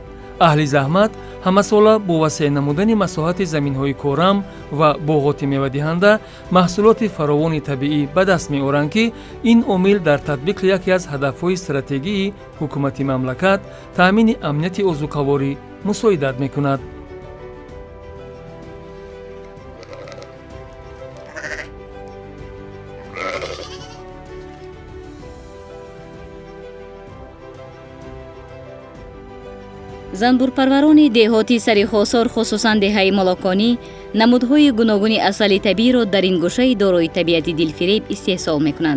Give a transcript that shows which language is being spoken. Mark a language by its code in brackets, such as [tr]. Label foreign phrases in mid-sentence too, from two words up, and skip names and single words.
[fa] اهل زحمت همه ساله با وسیع نمودن مساحت زمین‌های کارم و باغات میوه‌دهنده محصولات فراوان طبیعی به دست می‌آورند که این عامل در تطبیق یکی از هدف‌های استراتژی حکومت مملکت تأمین امنیت عضوکاواری مساعدت می‌کند. [tg] занбурпарварони деҳоти сарихосор хусусан деҳаи молоконӣ намудҳои гуногуни асали табииро дар ин гӯшаи дорои табиати дилфиреб истеҳсол мекунанд.